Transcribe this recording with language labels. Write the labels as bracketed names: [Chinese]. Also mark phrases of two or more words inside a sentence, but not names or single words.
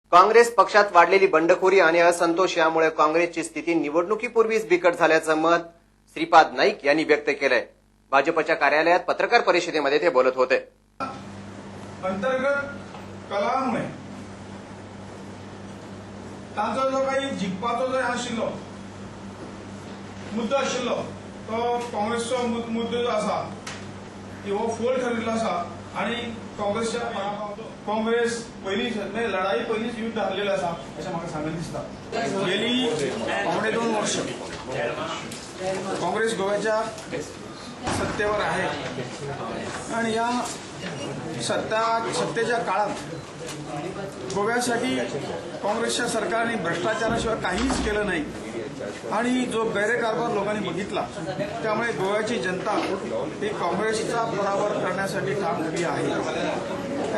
[Marathi] काँग्रेस पक्षात वाढलेली बंडखोरी आणि असंतोष यामुळे काँग्रेसची स्थिती निवडणुकीपूर्वीच बिकट झाल्याचं मत श्रीपाद नाईक यांनी व्यक्त केलंय। भाजपच्या कार्यालयात पत्रकार परिषदेमध्ये ते बोलत होते। [Konkani] अंतर्गत कलहामुळे तांचो जो काही जिखपाचो जो आशिल्लो मुद्दो आशिल्लो तो काँग्रेसचो मुद्दो जो आसा हो फोल ठरिल्लो आसा आणि काँग्रेसच्या काँग्रेस पयलींच म्हणजे लढाई पयलींच युद्ध हारलेलें आसा अशें म्हाका सांगन दिसता। [Marathi] गेली 2.5 वर्ष काँग्रेस गोव्याच्या सत्तेवर आहे आणि या सत्तेच्या काळात गोव्यासाठी काँग्रेसच्या सरकारने भ्रष्टाचाराशिवाय काहीच केलं नाही आणि जो गैरकारभार लोकांनी बघितला त्यामुळे गोव्याची जनता ही काँग्रेसचा पराभव करण्यासाठी ठाम उभी आहे।